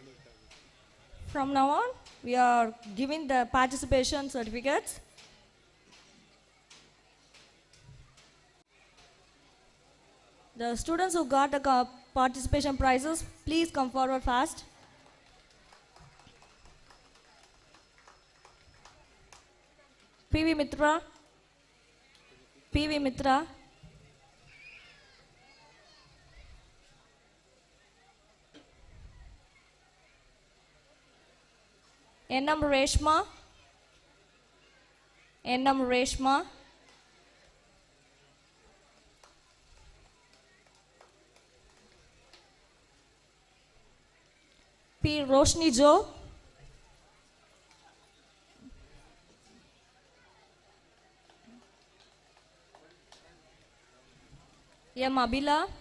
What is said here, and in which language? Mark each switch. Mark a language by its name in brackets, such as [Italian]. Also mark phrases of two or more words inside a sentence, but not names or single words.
[English] From now on, we are giving the participation certificates. The students who got the participation prizes, please come forward fast. PV Mitra. PV Mitra. Ennam Reshma. Ennam Reshma. P. Roshni Jo. M. Abila.